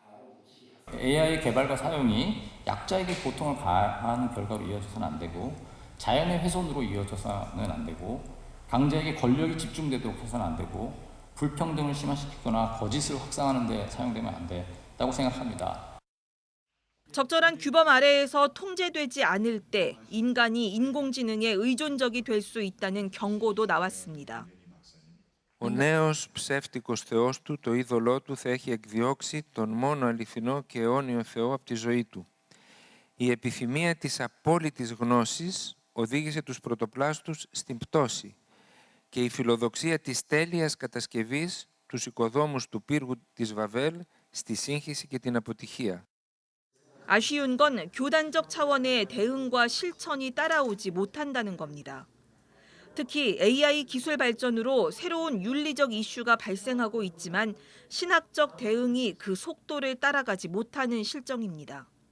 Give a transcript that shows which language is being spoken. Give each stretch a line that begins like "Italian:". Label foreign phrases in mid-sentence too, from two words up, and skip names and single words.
Korean: AI 개발과 사용이 약자에게 고통을 가하는 결과로 이어져서는 안 되고, 자연의 훼손으로 이어져서는 안 되고, 강자에게 권력이 집중되도록 해서는 안 되고, 불평등을 심화시키거나 거짓을 확산하는 데 사용되면 안 된다고 생각합니다. 적절한 규범 아래에서 통제되지 않을 때 인간이 인공지능에 의존적이 될 수 있다는 경고도 나왔습니다.
Greek: Ο νέος ψεύτικος θεός του, το είδωλό του, θα έχει εκδιώξει τον μόνο αληθινό και αιώνιο Θεό από τη ζωή του. Η επιθυμία της απόλυτης γνώσης οδήγησε τους πρωτοπλάστους στην πτώση και η φιλοδοξία της τέλειας κατασκευής τους οικοδόμους του πύργου της Βαβέλ στη σύγχυση και την αποτυχία.
Korean: 아쉬운 건 교단적 차원의 대응과 실천이 따라오지 못한다는 겁니다. 특히 AI 기술 발전으로 새로운 윤리적 이슈가 발생하고 있지만 신학적 대응이 그 속도를 따라가지 못하는 실정입니다.